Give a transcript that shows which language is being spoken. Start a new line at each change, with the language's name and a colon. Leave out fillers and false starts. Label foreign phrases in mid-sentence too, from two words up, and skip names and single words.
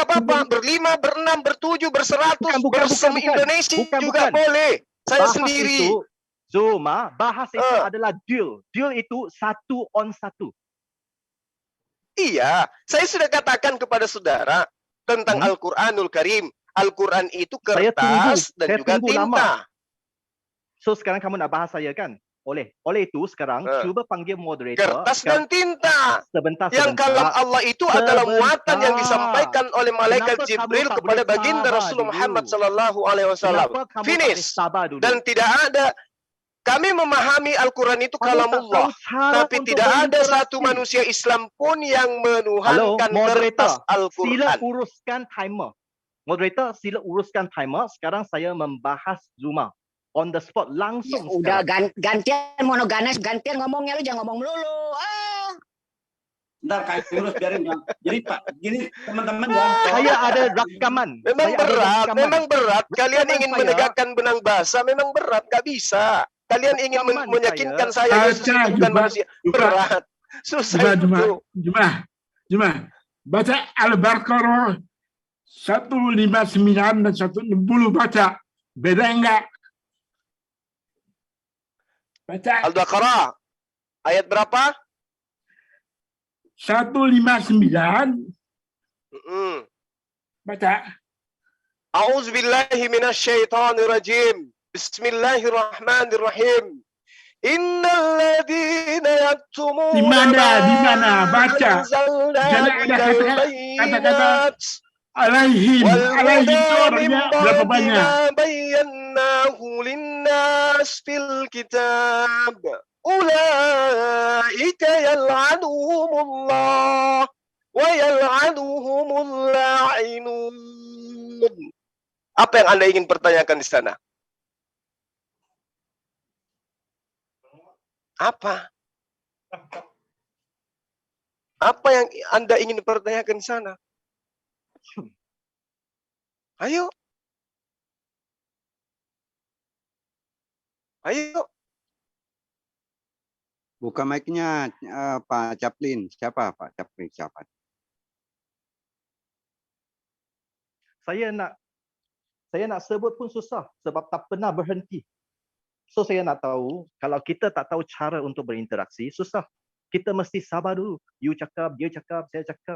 Indonesian: nggak apa-apa, berlima, berenam, bertujuh, berseratus, Bukan. bersemi-Indonesia Bukan. juga boleh. Saya Bahas sendiri. itu, Zuma, bahas itu Eh. adalah deal. Deal itu
English: 1 on 1.
Indonesian: Iya, saya sudah katakan kepada saudara tentang Al-Quranul Karim. Al-Quran itu Saya kertas dan saya juga tunggu tinta. lama.
Malay: So sekarang kamu nak bahas saya kan? Oleh itu sekarang cuba panggil moderator.
Indonesian: Kertas dan tinta. Sebentar. Yang kalam Allah itu adalah muatan yang disampaikan oleh malaikat
Malay: Kenapa kamu
Indonesian: Jibril
Malay: tak
Indonesian: kepada
Malay: boleh
Indonesian: baginda
Malay: sabar
Indonesian: Rasulullah
Malay: dulu?
Arabic: محمد صلى الله عليه وسلم.
Malay: Kenapa kamu tak boleh Finish. sabar dulu?
Indonesian: Dan tidak ada, kami memahami Al-Quran itu
Malay: Kamu tak
Indonesian: kalamullah.
Malay: tahu cara
Indonesian: Tapi
Malay: untuk
Indonesian: tidak ada
Malay: berinteraksi.
Indonesian: satu manusia Islam pun yang
Malay: Halo,
Indonesian: menuhankan
Malay: moderator.
Indonesian: kertas Al-Quran.
Malay: Sila uruskan timer. Moderator, sila uruskan timer. Sekarang saya membahas Zuma.
English: On the spot,
Malay: langsung
Indonesian: Udah sekarang. gantian monoganas, gantian ngomongnya, lu jangan ngomong melulu. Ntar Kak Yunus biarin Bang. Jadi Pak, gini teman-teman ya.
Malay: Saya ada rakaman.
Indonesian: Memang
Malay: Saya ada
Indonesian: berat,
Malay: rakaman.
Indonesian: memang berat. Kalian
Malay: Rakaman
Indonesian: ingin
Malay: saya-
Indonesian: menegakkan benang basah, memang berat, gak bisa. Kalian ingin
Malay: Rakaman
Indonesian: meyakinkan
Malay: saya-
Indonesian: saya Yesus itu bukan manusia. Berat. Susah itu. Jemaah. Baca Al-Baqarah 159 dan 160 baca. Beda enggak? Baca Al-Baqarah ayat berapa? 159 baca.
Arabic: أعوذ بالله من الشيطان الرجيم. Bismillahirrahmanirrahim. إن الذين يكتمون
Indonesian: Di mana? Baca.
Arabic: anzalna
Indonesian: Jangan ada
Arabic: minal
Indonesian: kata-kata
Arabic: bayyinat
Indonesian: Alaihim itu orangnya berapa banyak?
Arabic: بيناه للناس في الكتاب. أولئك يلعنهم الله ويلعنهم اللاعنون.
Indonesian: Apa yang Anda ingin pertanyakan di sana? Apa? Apa yang Anda ingin pertanyakan di sana? Ayo. Ayo. Buka mic-nya Pak Chaplin. Siapa Pak Chaplin? Siapa?
Malay: Saya nak sebut pun susah sebab tak pernah berhenti. So saya nak tahu, kalau kita tak tahu cara untuk berinteraksi, susah. Kita mesti sabar dulu. You cakap, dia cakap, saya cakap.